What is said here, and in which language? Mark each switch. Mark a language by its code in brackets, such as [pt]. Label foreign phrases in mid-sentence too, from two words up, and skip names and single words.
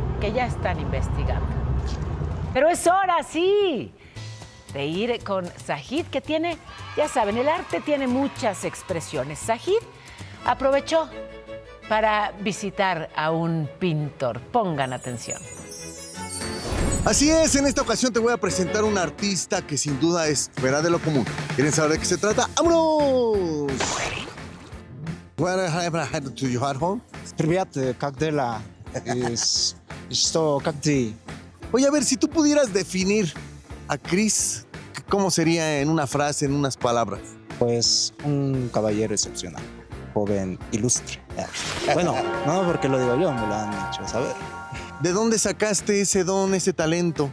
[es] Que ya están investigando. Pero es hora, sí, de ir con Sajid, que tiene, ya saben, el arte tiene muchas expresiones. Sajid aprovechó para visitar a un pintor. Pongan atención. Así es, en esta ocasión te voy a presentar un artista que sin duda es fuera de lo común. ¿Quieren saber de qué se trata? ¡Vámonos! [en] What happened to you at home? [ru] Привет, как дела? Что, как ты? [es] Oye, a ver, si tú pudieras definir a Chris, ¿cómo sería en una frase, en unas palabras? Pues un caballero excepcional, joven, ilustre. Bueno, no porque lo digo yo, me lo han hecho saber. ¿De dónde sacaste ese don, ese talento?